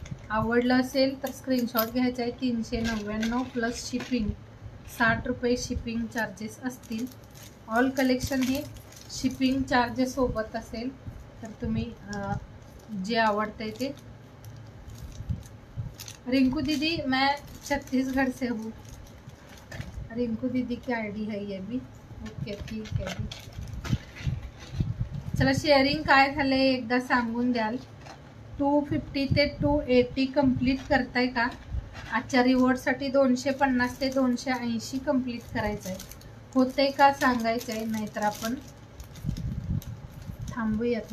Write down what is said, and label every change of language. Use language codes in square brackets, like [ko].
[mr] आवडलं असेल तर स्क्रीनशॉट घ्यायचा आहे. 399 प्लस शिपिंग, 60 रुपये शिपिंग चार्जेस असतील. ऑल कलेक्शन हे शिपिंग चार्जेस सोबत असेल, तर तुम्ही जे आवडते ते. [hi] रिंकू दीदी, मैं छत्तीसगढ़ से हूँ. रिंकू दीदी की आईडी है ये भी. [mr] ओके ठीक आहे. चला, शेअरिंग काय झालंय एकदा सांगून द्याल. 250 ते 280 कंप्लीट करताय का? आजच्या रिवॉर्डसाठी 250 ते 280 कंप्लीट करायचं आहे. होते का सांगायचं आहे, नाहीतर आपण थांबूयात.